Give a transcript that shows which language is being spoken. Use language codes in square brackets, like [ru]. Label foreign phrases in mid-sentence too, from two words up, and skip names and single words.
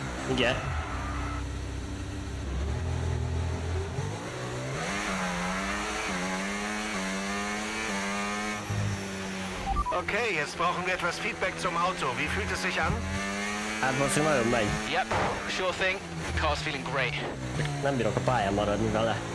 [hu] Igen. [de] Okay, jetzt brauchen wir etwas Feedback zum Auto. Wie fühlt es sich an? [hu] Hát most nagyon megy. [en] Yep, sure thing. Car's feeling great. [hu] Nem bírok a pályán maradni vele.